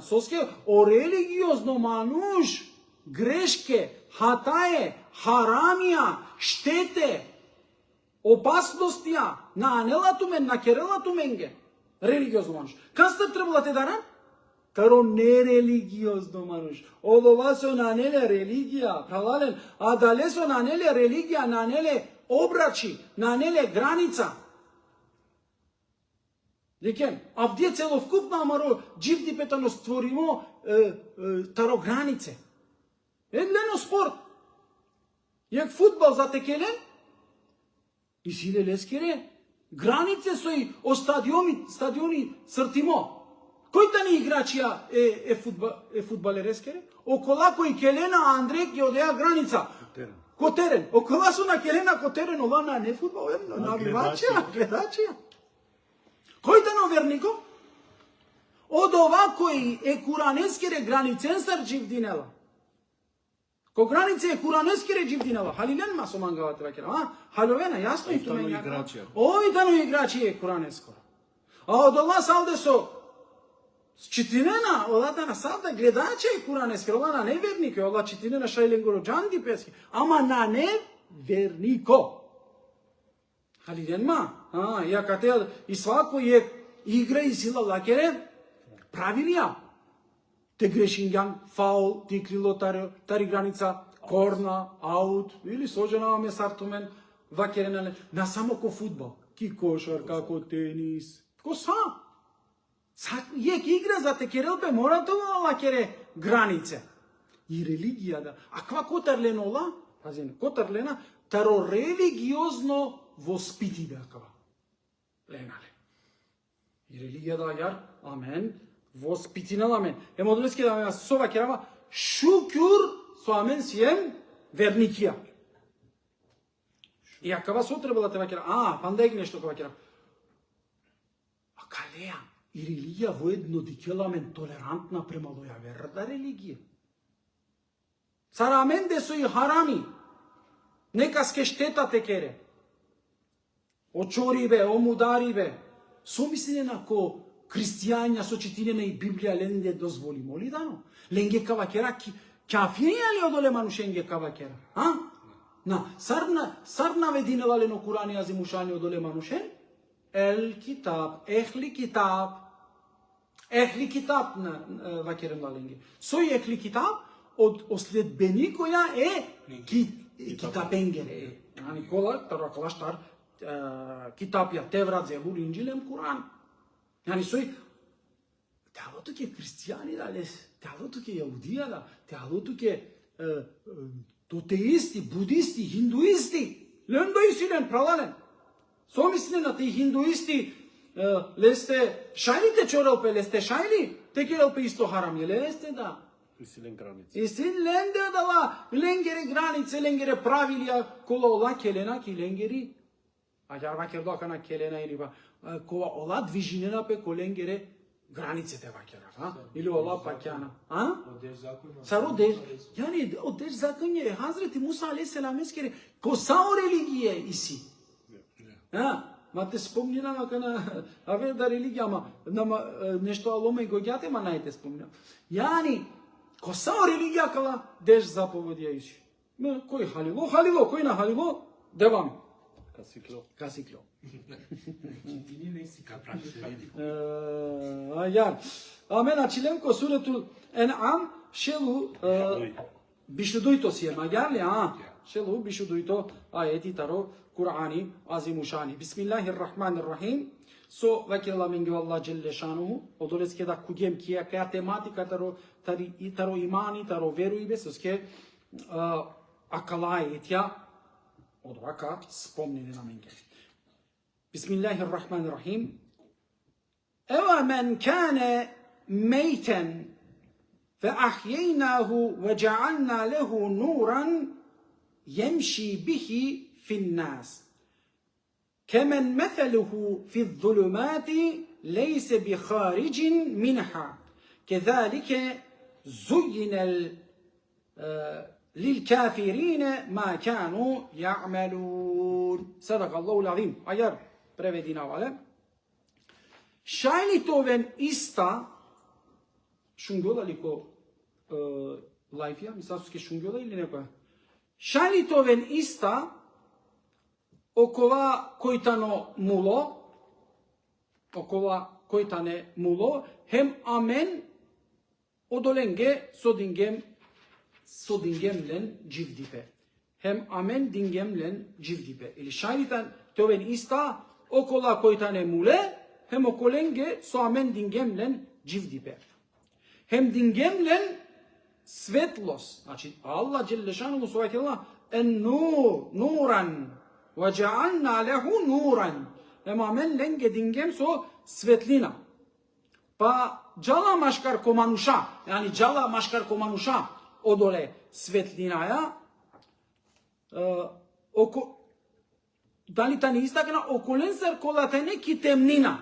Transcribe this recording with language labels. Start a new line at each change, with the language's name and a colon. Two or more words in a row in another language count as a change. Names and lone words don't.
Romany: Соске о религиозно мануш, грешке, хатае, харамија, штете, опасностија, на анела тумен, на керела туменге. Религиозно мануш. Каста требала те даран? Таро нерелигиозно мануш. Од ова со нанеле религија, правален, а дале со нанеле религија, нанеле обрачи, нанеле граница. Декен, а вдje целовкупно амаро дживди петано створимо таро границе. Едлено спорт. Јак футбол затекелен, и силе лескере, границе со и о стадиони цртимо. Кој тани играчија е фудбалер ескере? Окола кој Келена Андрек ја одеа граница. Котерен. Окола со на Келена Котерен, ова на не фудбал, на гледачија. Кој тано вернико? Од ова кој е куранескере границенсар дживдинела. Кој границе е куранескере дживдинела. Халилен ма со мангавате вакера. Халовена, јасно и туме играчија. Ови тано играчи е куранеско. А од ова салде со читинена, одата на салда гледаче и куранески, ова на невернико, ова читинена шајленгоро джанди пески, ама на невернико. Халиденма, ја кате и свако е игра и сила лакере, правилија. Те грешингјан, фаул, тиклило тари граница, корна, аут, или соженаваме сартумен, вакеренеле, на само ко фудбал, ки кошарка, ко тенис, ко са. Јек игра за текерелпе мора тоа лакере границе. И религија да. А ква котарлено ола? Пазен, котарлена, таро религиозно воспити беа кава. Ленале. И религијата ајар, амен, воспитинал амен. Емодлески да ме сова керама, шукур со амен сием верникија. И акава со требала те вакера, пандег нешто кога кера. А калеа, и религија воедно дикеламен толерантна према лоја верда религија. Сарамен де со и харами, нека ске штета те кере. Очорибе, омударибе, со мислење на ко христијања со читинена и Библија ленде дозволи моли дано. Ленге кавакера кафирија ли одоле манушенге кавакера? На, сарна вединела лено Курани азимушани одоле манушен?
Arabic: الكتاب، أهل الكتاب. أهل الكتاب
Romany: на вакерен ленге. Сој
Arabic: أهل الكتاب
Romany: од следбеникоја китабенгере. Никола, таракалаштар, китапја Теврат, Зебур, Инџилем, Куран. Сој теалото ке христијани да теалото ке јаудија да, теалото ке тотеисти, будисти, хиндуисти, лен пралален. Со мислење на тие хиндуисти, лесте шајлите чорелпе, лесте шајли, те керелпе исто харам, лесте да. Истилен граница. Истин ленде дала, ленгери границе, ленгери правилија, кола ола келена ки ленгери, ајар вакер дока на келена или ба, кола ола движинена пе коленгере границите вакера, или ола пакјана. Саро деш, јани, од деш закон е Хазрети Муса алейхиселам ескере, косао религија иси. Ма те спомнина мака на аведа религија, ама нешто аломе го ѓате, ма најте спомнина. Јани, косао религија кала деш заповедија иси. Кој халило, кој на халило, девам. Касикло. Амен, ачиленко суретул Ен'ам, шелу бишудујто си е маѓар ли, шелу бишудујто ајети таро Кур'ани азимушани.
Arabic: بسم الله الرحمن الرحيم.
Romany: Со вакирла менги
Arabic: الله جل شأنه,
Romany: одолеске да куѓем кија тематика таро имани, таро верујбе, соске акалајетја од вака спомнени на менге.
Arabic: بسم الله الرحمن الرحيم. أو من كان ميتا فأحييناه وجعلنا له نورا يمشي به في الناس كمن مثله في الظلمات ليس بخارج منها كذلك زين للكافرين ما كانوا يعملون صدق الله العظيم.
Romany: Ajar prevedina vale. Šajlitoven ista šungjola liko lajfija, mislavske šungjola ili neko? Šajlitoven ista okova koitane mulo, hem amen odolenge sodingemlen civdipe. Hem amen dingemlen civdipe. Ili şayritan töven ista okola koitane mule, hem okolenge so amen dingemlen civdipe. Hem dingemlen svetlos. Znači
Arabic: الله جل شأنه
Romany: suvajtila
Arabic: أن نورا وجعلنا له نورا.
Romany: Hem amen lenge dingem so svetlina. Pa džala maškar komanuša, yani džala maškar komanuša odole svetlinaja, dali tani istakna okolensar kolatene ki temnina.